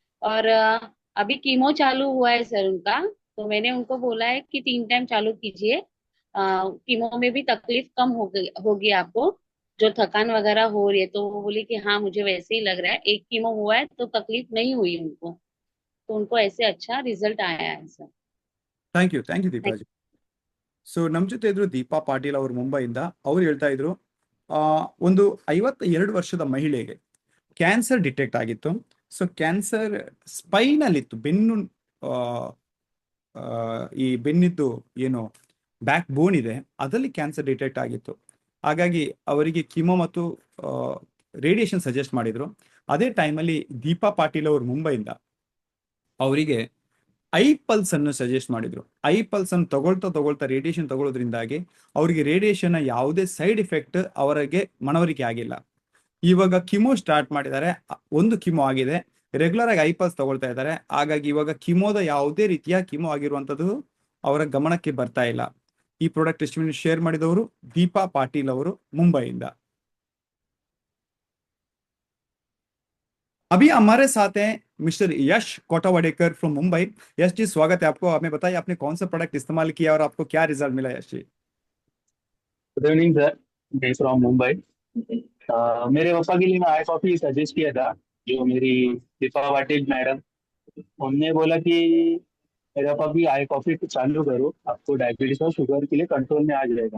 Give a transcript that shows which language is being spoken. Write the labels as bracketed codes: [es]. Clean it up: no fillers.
[hi] और अभी कीमो चालू हुआ है सर उनका। तो मैंने उनको बोला है कि 3 टाइम चालू कीजिए। कीमो में भी तकलीफ कम होगी आपको, जो थकान वगैरह हो रही है। तो वो बोली कि हाँ मुझे वैसे ही लग रहा है, एक कीमो हुआ है तो तकलीफ नहीं हुई उनको। तो उनको ऐसे अच्छा रिजल्ट आया है sir. [en] Thank you Deepa ji. [kn] So ನಮ್ಮ ಜೊತೆ ಇದ್ರು ದೀಪಾ ಪಾಟೀಲ್ ಅವರು ಮುಂಬೈಯಿಂದ. ಅವ್ರು ಹೇಳ್ತಾ ಇದ್ರು, ಆ, ಒಂದು 52 ವರ್ಷದ ಮಹಿಳೆಗೆ ಕ್ಯಾನ್ಸರ್ ಡಿಟೆಕ್ಟ್ ಆಗಿತ್ತು. ಸೊ ಕ್ಯಾನ್ಸರ್ ಸ್ಪೈನಲ್ ಇತ್ತು, ಬೆನ್ನು, ಆ, ಆ, ಈ ಬೆನ್ನಿದ್ದು ಏನು ಬ್ಯಾಕ್ ಬೋನ್ ಇದೆ, ಅದರಲ್ಲಿ ಕ್ಯಾನ್ಸರ್ ಡಿಟೆಕ್ಟ್ ಆಗಿತ್ತು. ಹಾಗಾಗಿ ಅವರಿಗೆ ಕಿಮೋ ಮತ್ತು ರೇಡಿಯೇಷನ್ ಸಜೆಸ್ಟ್ ಮಾಡಿದ್ರು. ಅದೇ ಟೈಮಲ್ಲಿ ದೀಪಾ ಪಾಟೀಲ್ ಅವರು ಮುಂಬೈಯಿಂದ ಅವರಿಗೆ ಐ ಪಲ್ಸ್ ಅನ್ನು ಸಜೆಸ್ಟ್ ಮಾಡಿದ್ರು. ಐ ಪಲ್ಸ್ ಅನ್ನು ತಗೊಳ್ತಾ ತಗೊಳ್ತಾ ರೇಡಿಯೇಷನ್ ತಗೊಳ್ಳೋದ್ರಿಂದಾಗಿ ಅವರಿಗೆ ರೇಡಿಯೇಷನ್ ಯಾವುದೇ ಸೈಡ್ ಇಫೆಕ್ಟ್ ಅವರಿಗೆ ಮನವರಿಕೆ ಆಗಿಲ್ಲ. ಇವಾಗ ಕಿಮೋ ಸ್ಟಾರ್ಟ್ ಮಾಡಿದ್ದಾರೆ, ಒಂದು ಕಿಮೋ ಆಗಿದೆ, ರೆಗ್ಯುಲರ್ ಆಗಿ ಐ ಪಲ್ಸ್ ತಗೊಳ್ತಾ ಇದ್ದಾರೆ. ಹಾಗಾಗಿ ಇವಾಗ ಕಿಮೋದ ಯಾವುದೇ ರೀತಿಯ ಕಿಮೋ ಆಗಿರುವಂತದ್ದು ಅವರ ಗಮನಕ್ಕೆ ಬರ್ತಾ ಇಲ್ಲ. ಈ ಪ್ರಾಡಕ್ಟ್ ಟೆಸ್ಟಿಮನಿ ಶೇರ್ ಮಾಡಿದವರು ದೀಪಾ ಪಾಟೀಲ್ ಅವರು ಮುಂಬೈಯಿಂದ. [hi] अभी हमारे साथ हैं mister Yash कोटावाडेकर from Mumbai. Yash ji, स्वागत है आपको. हमें बताइए आपने कौन सा प्रोडक्ट इस्तेमाल किया और आपको क्या रिजल्ट मिला, Yash ji. [en] good evening sir, [hi] मैं फ्रॉम मुंबई। मेरे पापा के लिए मैं आई कॉफी सजेस्ट किया था, जो मेरी दीपा पाटिल मैडम, उनने बोला कि मेरे पापा भी आई कॉफी चालू करो, आपको डायबिटीज और शुगर के लिए कंट्रोल में आ जाएगा।